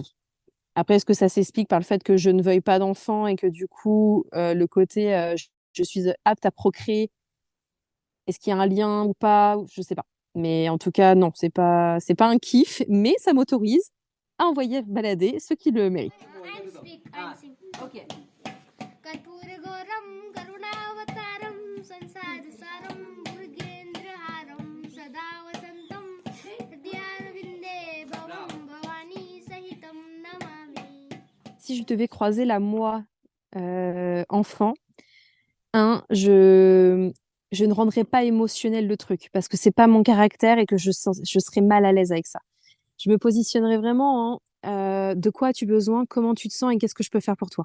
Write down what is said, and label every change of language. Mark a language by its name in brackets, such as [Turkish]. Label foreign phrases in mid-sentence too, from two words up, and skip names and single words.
[French] Après, est-ce que ça s'explique par le fait que je ne veuille pas d'enfant et que du coup, le côté je suis apte à procréer, est-ce qu'il y a un lien ou pas? Je sais pas. Mais en tout cas, non, c'est pas un kiff, mais ça m'autorise à envoyer balader ceux qui le méritent. Okay. [Sanskrit] कर्पूरगौरं करुणावतारं संसारसारं भुजगेन्द्रहारं सदा वसन्तं हृदयारविन्दे भवं भवानी सहितं नमामि. [French] Si je devais croiser la moi enfant, je ne rendrais pas émotionnel le truc parce que c'est pas mon caractère et que je serais mal à l'aise avec ça. Je me positionnerais vraiment en de quoi as-tu besoin, comment tu te sens et qu'est-ce que je peux faire pour toi.